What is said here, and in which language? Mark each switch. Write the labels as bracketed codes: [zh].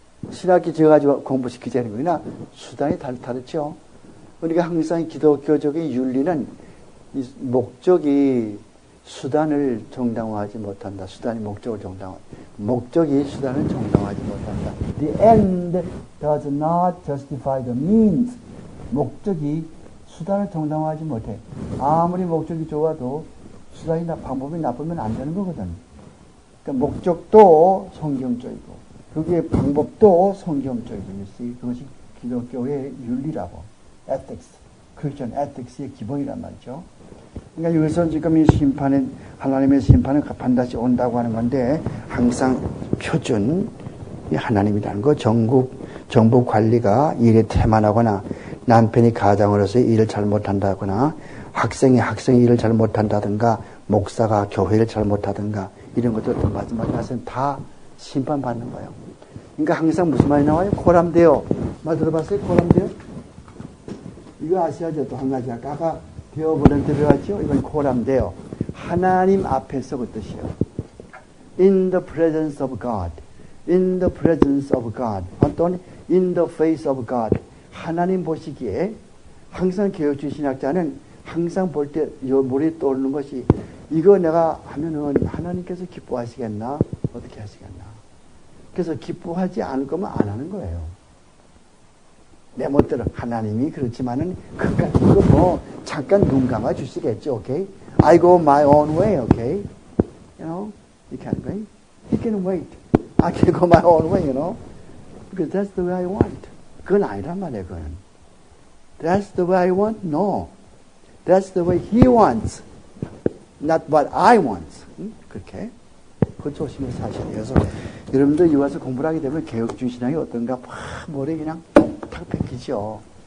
[ko] 신학교 지어가지고 공부시키자는 거나 수단이 다르죠. 그러니까 항상 기독교적인 윤리는 이 목적이 수단을 정당화하지 못한다. 수단이 목적을 목적이 수단을 정당화하지 못한다. [en] The end does not justify the means. [ko] 목적이 수단을 정당화하지 못해. 아무리 목적이 좋아도 수단이 방법이 나쁘면 안 되는 거거든. 그러니까 목적도 성경적이고 그게 방법도 성경적이고 그것이 기독교의 윤리라고. ethics, 크리스천 ethics의 기본이란 말이죠. 그러니까 여기서 지금 이 심판은 하나님의 심판은 반드시 온다고 하는 건데 항상 표준이 하나님이라는 거. 정부 관리가 일에 태만하거나 남편이 가장으로서 일을 잘못한다거나 학생이 일을 잘 못한다든가, 목사가 교회를 잘 못하든가, 이런 것도 마지막에 가서는 다 심판받는 거예요. 그러니까 항상 무슨 말이 나와요? 고람되어. 말 들어봤어요? 고람되어? 이거 아셔야죠. 또 한 가지. 아까 되어버린 들어갔죠? 이건 고람되어. 하나님 앞에서 그 뜻이에요. [en] In the presence of God. In the presence of God. [ko] 또는 [en] in the face of God. [ko] 하나님 보시기에 항상 개혁주의 신학자는 항상 볼 때 머리에 떠오르는 것이 이거 내가 하면은 하나님께서 기뻐하시겠나? 어떻게 하시겠나? 그래서 기뻐하지 않을 거면 안 하는 거예요. 내 멋대로 하나님이 그렇지만은 이거 뭐 잠깐 눈 감아 주시겠죠, okay? [en] I go my own way, okay? You know, you can't wait. You can wait. I can go my own way, you know, because that's the way I want. [ko] 그건 아니란 말이에요, 그건. [en] That's the way I want? No. That's the way He wants. Not what I want. [ko] 그렇게. 그걸 조심해서 하셔야 돼요. 그래서 여러분들 여기 와서 공부를 하게 되면 개혁주의 신앙이 어떤가 막 머리에 그냥 탁 뺏기죠.